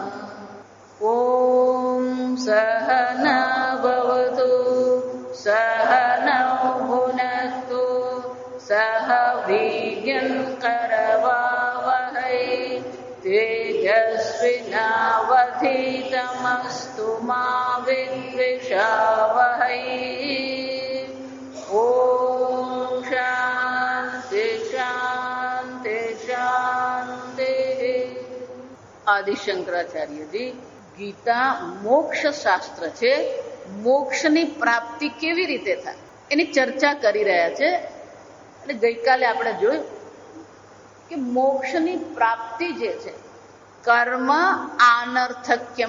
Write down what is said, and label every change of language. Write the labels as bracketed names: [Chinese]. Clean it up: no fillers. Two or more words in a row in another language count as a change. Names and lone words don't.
[Sanskrit] ॐ सहना भवतु सहनौ भुनक्तु सह वीर्यं करवावहै तेजस्विनावधीतमस्तु मा विद्विषावहै। ॐ शान्ति शान्ति शान्तिः। [Gujarati] આદિ શંકરાચાર્યજી ગીતા મોક્ષ શાસ્ત્ર છે. મોક્ષની પ્રાપ્તિ કેવી રીતે થાય એની ચર્ચા કરી રહ્યા છે. એટલે ગઈકાલે આપણે જોયું કે મોક્ષની પ્રાપ્તિ જે છે [Sanskrit] કર્મ આનર્થક્યમ.